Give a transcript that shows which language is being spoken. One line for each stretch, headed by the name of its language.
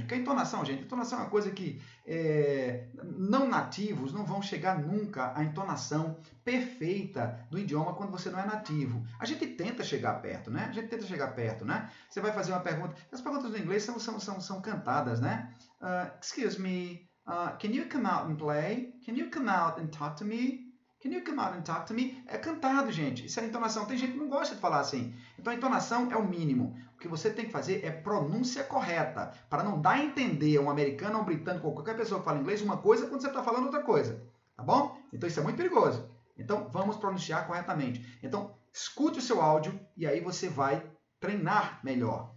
Portuguese: Porque a entonação, gente, a entonação é uma coisa que não nativos não vão chegar nunca à entonação perfeita do idioma quando você não é nativo. A gente tenta chegar perto, né? Você vai fazer uma pergunta. As perguntas no inglês são cantadas, né?
English: Excuse me. Can you come out and play? Can you come out and talk to me? Can you come out and talk to me?
Portuguese: É cantado, gente. Isso é entonação. Tem gente que não gosta de falar assim. Então, a entonação é o mínimo. O que você tem que fazer é pronúncia correta, para não dar a entender a um americano ou um britânico ou qualquer pessoa que fala inglês uma coisa quando você está falando outra coisa. Tá bom? Então, isso é muito perigoso. Então, vamos pronunciar corretamente. Então, escute o seu áudio e aí você vai treinar melhor.